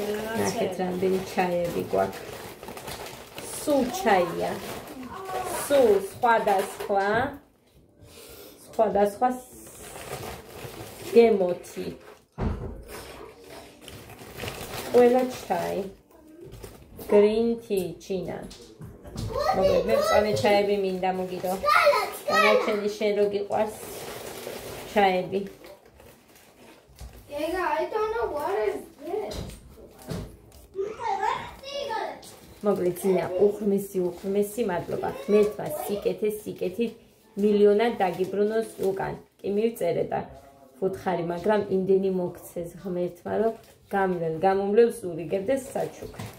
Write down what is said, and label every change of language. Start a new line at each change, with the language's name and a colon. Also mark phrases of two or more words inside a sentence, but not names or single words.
Georgian: ნახეთ რამდენი ჩაიები გვაქვს. სულ ჩაია. სულ სხვადასხვა გემოთი. ყველა ჩაი.
English: Green tea, China.
Georgian: მოკლედ მე მწვანე ჩაები მინდა მოგიდო. დანარჩენი შენ რო გიყვარს ჩაები.
English: Gega, I don't know what is this.
Georgian: მოკლედ ძინა უხმესი მადლობა. ღმერთმა სიკეთით მილიონად დაგიბრუნოს უკან. კი მივწერე და ვუთხარი, მაგრამ იმდენი მოგცეს ღმერთმა, რომ გამომვლელს ურიგებდეს საჩუქრებს.